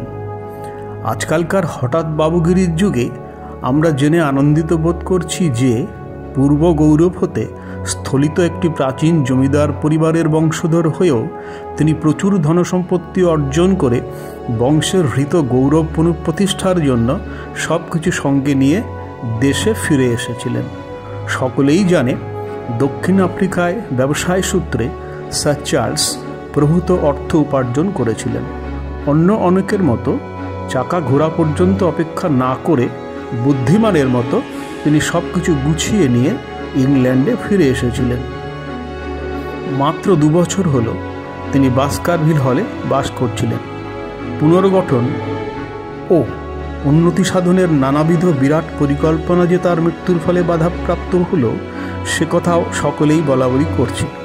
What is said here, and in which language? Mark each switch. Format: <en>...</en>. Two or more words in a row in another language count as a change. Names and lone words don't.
<bn>আজকালকার হঠাৎ বাবুগিরির যুগে আমরা জেনে আনন্দিত বোধ করছি যে পূর্ব গৌরব হতে স্খলিত এক প্রাচীন জমিদার পরিবারের বংশধর হয়েও তিনি প্রচুর ধনসম্পত্তি অর্জন করে বংশের হৃত গৌরব পুনঃপ্রতিষ্ঠার জন্য সবকিছু সঙ্গে নিয়ে দেশে ফিরে এসেছিলেন। সকলেই জানে দক্ষিণ আফ্রিকায় ব্যবসায় সূত্রে স্যার চার্লস প্রভূত অর্থ উপার্জন করেছিলেন। অন্য অনেকের মতো চাকা ঘোরা পর্যন্ত অপেক্ষা না করে বুদ্ধিমানের মতো তিনি সবকিছু গুছিয়ে নিয়ে ইংল্যান্ডে ফিরে এসেছিলেন। মাত্র 2 বছর হলো তিনি বাস্কারভিল হলে বাস করছিলেন। পুনর্গঠন ও উন্নতি সাধনের নানাবিধ বিরাট পরিকল্পনা যে তার মৃত্যুর ফলে বাধাপ্রাপ্ত হলো সে কথাও সকলেই বলাবলি করছে।</bn>